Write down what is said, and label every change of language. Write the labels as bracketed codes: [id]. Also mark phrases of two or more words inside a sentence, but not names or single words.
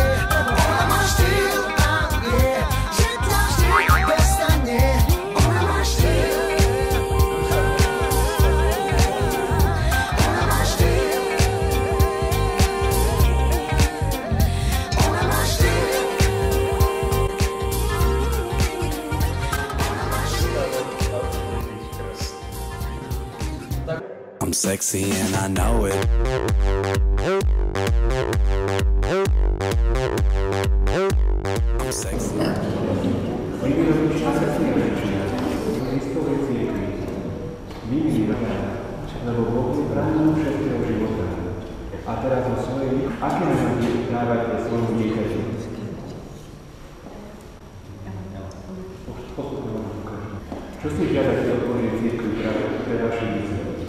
[sk] Ona má štýl a vie, že ťa vždy dostane. Ona má štýl. Ona má štýl. Ona má štýl. [en] I'm sexy and I know it. I'm sexy. [sk] Lebo Boh je bránou všetkého života. A teraz o svojej, aké nádeje dávate svojmu dieťaťu? Čo si žiadate od Božej cirkvi pre vaše mysle?